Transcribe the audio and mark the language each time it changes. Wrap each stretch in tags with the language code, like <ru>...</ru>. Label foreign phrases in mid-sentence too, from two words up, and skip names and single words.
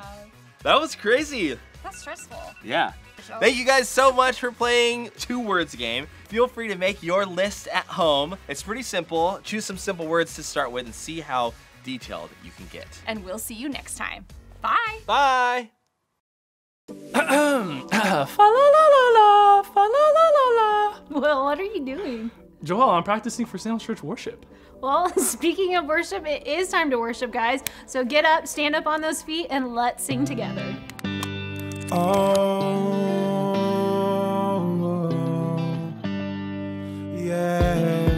<en>That was crazy. That's stressful. Yeah. Thank you guys so much for playing 2 Words game. Feel free to make your list at home. It's pretty simple. Choose some simple words to start with and see how detailed you can get. And we'll see you next time. Bye. Bye. Fa la la la la, fa la la la la. Well, what are you doing? Joel, I'm practicing for Sandals Church worship. Well, speaking of worship, it is time to worship, guys. So get up, stand up on those feet, and let's sing together. Oh, yeah.</en>